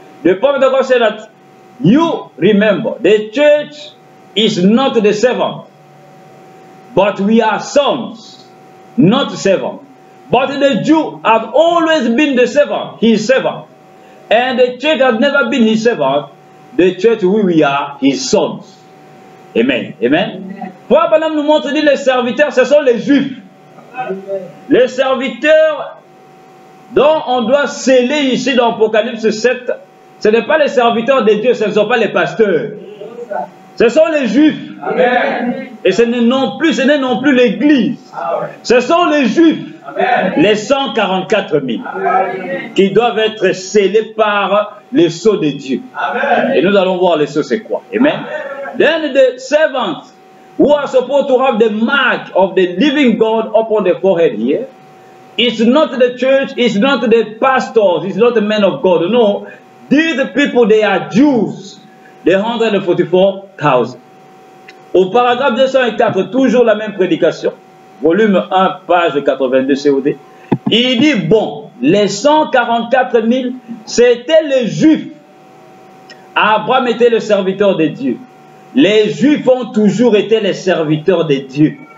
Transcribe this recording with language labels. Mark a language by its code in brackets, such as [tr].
[en] The prophet of God said that you remember the church is not the servant, but we are sons, not servants. But the Jew have always been the servant, his servant. And the church has never been his servant. The church who we are, his sons. Amen. Amen. [fr] Pourquoi Balaam nous montre dit les serviteurs, ce sont les juifs. Les serviteurs dont on doit sceller ici dans Apocalypse 7, ce n'est pas les serviteurs de Dieu, ce ne sont pas les pasteurs. Ce sont les juifs. Amen. Et ce n'est non plus l'Église. Ce sont les juifs. Amen. Les 144 000 qui doivent être scellés par les sceaux de Dieu. Amen. Et nous allons voir les sceaux, c'est quoi. Amen. [en] Then the servants who are supposed to have the mark of the living God upon the forehead here, it's not the church, it's not the pastors, it's not the men of God. No, these people, they are Jews. The 144,000. [fr] Au paragraphe 204, toujours la même prédication. Volume 1, page 82 COD. Il dit, bon, les 144 000, c'était les Juifs. Abraham était le serviteur de Dieu. Les Juifs ont toujours été les serviteurs de Dieu.